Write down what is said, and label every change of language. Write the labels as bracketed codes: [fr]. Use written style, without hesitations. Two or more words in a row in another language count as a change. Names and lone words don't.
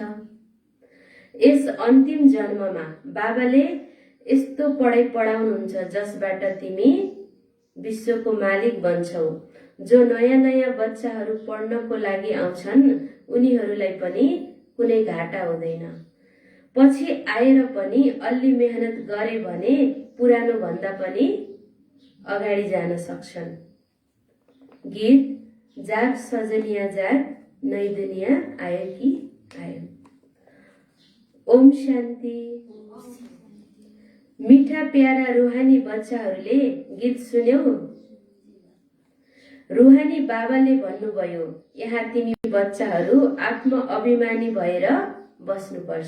[ne] यस अन्तिम जन्ममा बाबाले यस्तो पढाइ पढाउनुहुन्छ जसबाट तिमी विश्वको मालिक बन्छौ। जो नयाँ नयाँ बच्चाहरू पढ्नको लागि आउँछन् उनीहरूलाई पनि कुनै घाटा हुँदैन। पछि आएर पनि अलि मेहनत गरे भने पुरानो भन्दा पनि अगाडि जान सक्छन्। [hi] गीत जाग सजनिया जाग नई दुनिया आयो कि आयो। [ne] ओम शान्ति। मीठा प्यारा रूहानी बच्चाहरूले गीत सुन्यौ? रूहानी बाबाले भन्नुभयो यहाँ तिमी बच्चाहरू आत्म अभिमानी भएर बस्नुपर्छ।